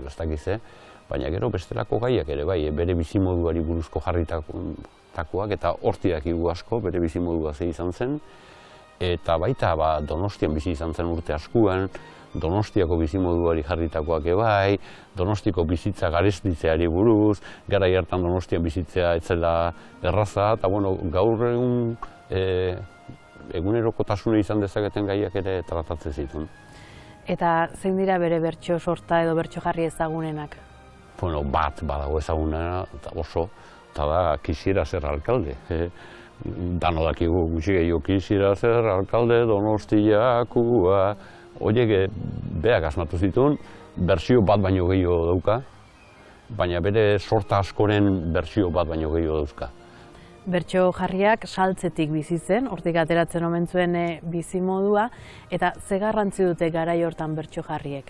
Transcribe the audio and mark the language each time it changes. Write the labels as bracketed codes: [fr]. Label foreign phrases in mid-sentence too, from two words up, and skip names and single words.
[eu] ez dakize, baina gero bestelako gaiak ere bai, bere bizimoduari buruzko jarritakoak eta hortik dakigu asko bere bizimodua ze izan zen, eta baita Donostian bizi izan zen urte askuan, Donostiako bizimoduari jarritakoak bai, Donostiko bizitza garestitzeari buruz, garai hartan Donostian bizitzea etzela erraza, eta gaur egun egunerokotasuna izan dezaketen gaiak ere tratatzen zituen. Eta zein dira bere bertso sorta edo bertso jarri ezagunenak? Bat badago ezaguna eta oso, eta da Quisiera ser alcalde. Dano dakigu gutxi gehiago, Quisiera ser alcalde Donostiakoa. Horiek berak asmatu zituen, bertsio bat baino gehiago dauka, baina bere sorta askoren bertsio bat baino gehiago dauzka. Bertso jarriak saltzetik bizi zen, hortik ateratzen omen zuen bizi modua, eta ze garrantzi dute garai hortan bertso jarriek?